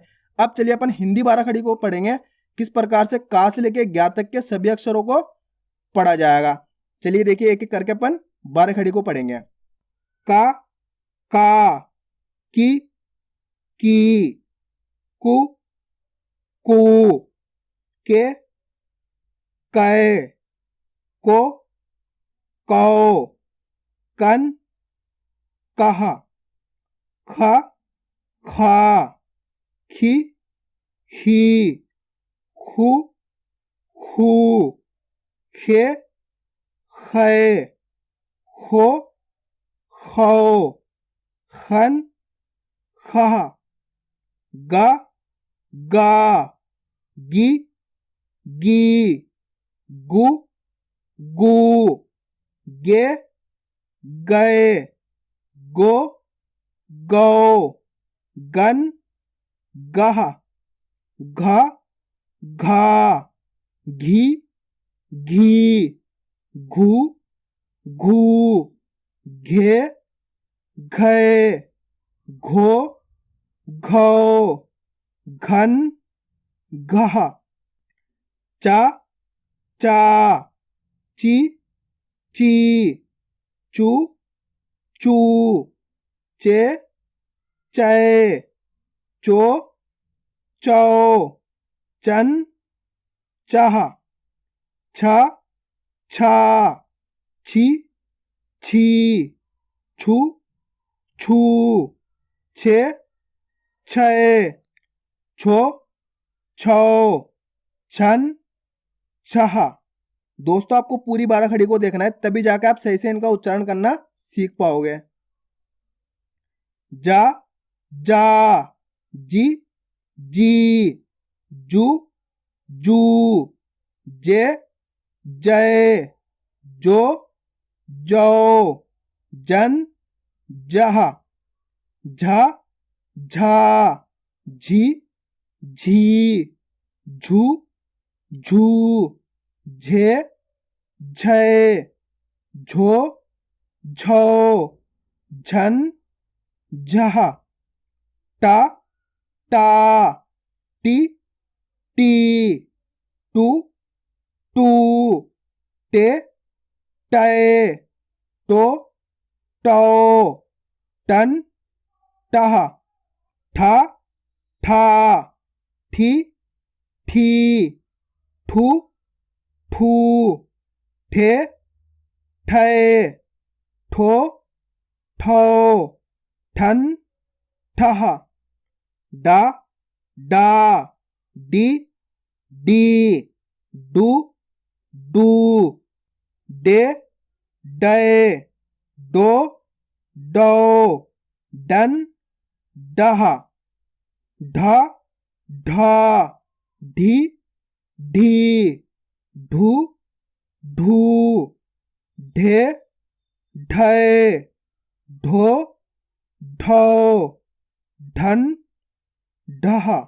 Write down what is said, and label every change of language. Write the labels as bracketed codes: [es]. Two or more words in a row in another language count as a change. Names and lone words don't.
[hi] अब चलिए अपन हिंदी 12 खड़ी को पढ़ेंगे, किस प्रकार से का से लेके ज्ञा तक के सभी अक्षरों को पढ़ा जाएगा। चलिए देखिए, एक एक करके अपन 12 खड़ी को पढ़ेंगे। का, की, कु, के, कै, को, कौ, कन, कह, ख, खा, खी, ही, खू, खू, खे, खे, खो, खौ, खन, खह, ग, गा, गी, गी, गु, गू, गे, गए, गो, गौ, गन, गह, घ, घा, घी, घी, घू, घू, घे, घे, घो, घौ, घन, घह, चा, चा, ची, ची, चू, चू, चे, चै, चो, चौ, चन, चह, छ, छा, छी, छी, छू, छू, छे, छे, छो, छौ, छन, छह। दोस्तों आपको पूरी 12 खड़ी को देखना है, तभी जाकर आप सही से इनका उच्चारण करना सीख पाओगे। जा, जा, जी, जी, जू, जू, जे, जय, जो, जो, जन, जह, झ, झा, झी, झी, झू, झू, झे, झय, झो, झौ, झन, झह, टा, टा, टी, टी, टू, टू, टे, टय, टो, टौ, टन, टह, ठा, ठा, ठी,ठी, ठू, ठू, ठे, ठय, ठो, ठौ, ठन, ठह, डा, डा, डी, डी, डू, डू, डे, डय, डो, डौ, डन, डह, ढ, ढा, ढी, ढी, ढू, ढू, ढे, ढय, ढो, ढौ, ढन, ढह।